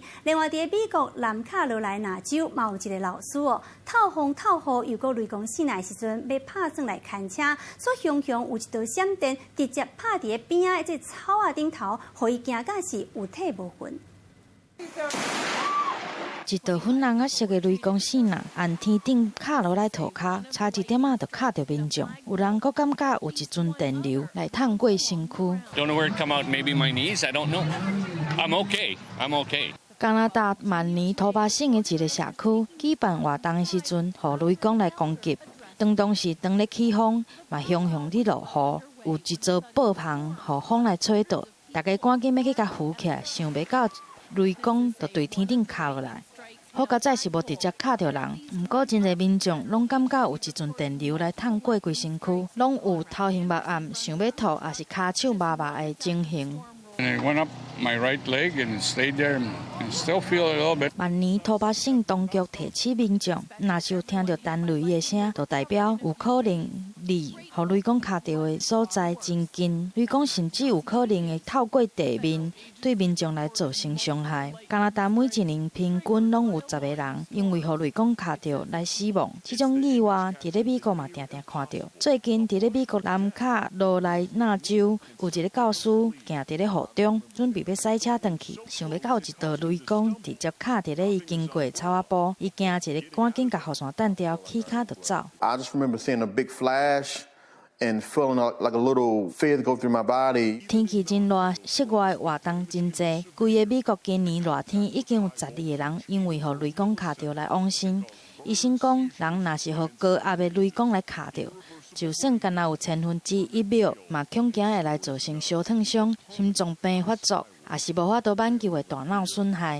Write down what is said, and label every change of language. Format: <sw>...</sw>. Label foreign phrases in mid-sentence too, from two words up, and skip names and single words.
<nan>另外，伫美国南卡罗来纳州嘛有一个老师哦，透风透雨，又搁雷公死来时阵要拍算来牵车，所雄雄有一道闪电直接拍伫边仔这草啊顶头，互伊惊甲是有体无魂。一道粉红色的雷公死那，按天顶卡落来涂骹，差一点就卡到民众。有人阁感觉有一阵电流来探过身躯。</nan> <en>Don't know where it come out. Maybe my knees. I don't know. I'm okay. I'm okay.</en> <nan>加拿大曼尼托巴省的一个社区举办活动的时阵，互雷公来攻击。当时咧起风，嘛雄雄伫落雨，有一座布棚，互风来吹倒，大家赶紧要去甲扶起来，想袂到雷公就对天顶卡落来。好佳在是无直接卡着人，毋过真侪民众拢感觉有一阵电流来探过规身躯，拢有头晕目暗、想要吐，也是骹手麻麻的情形。</nan> <en>And it went up my right leg and stayed there and still feel a little bit.</en> <nan>曼尼托巴省当局提醒民众，若是有听到单雷的声，就代表有可能离互雷公卡到的所在真近。雷公甚至有可能会透过地面对民众来造成伤害。加拿大每一年平均拢有10个人因为互雷公卡到来死亡。这种意外伫咧美国嘛常常看到。最近伫咧美国南卡罗来纳州有一个教师行伫咧雨中，准备要驶车回去，想要到一道雷公直接卡伫咧伊经过的草仔埔，伊惊一个赶紧甲雨伞弹掉，起脚就走。</nan> <en>I just remember seeing a big flash and feeling like a little fear go through my body.</en> <nan>天气真热，室外活动真济。规个美国今年热天已经有12个人因为互雷公卡到来往生。医生讲，人若是互高压的雷公来卡到，就算敢若有1/1000秒，嘛恐惊会来造成烧烫伤、心脏病发作，也是无法度挽救的大脑损害。</nan>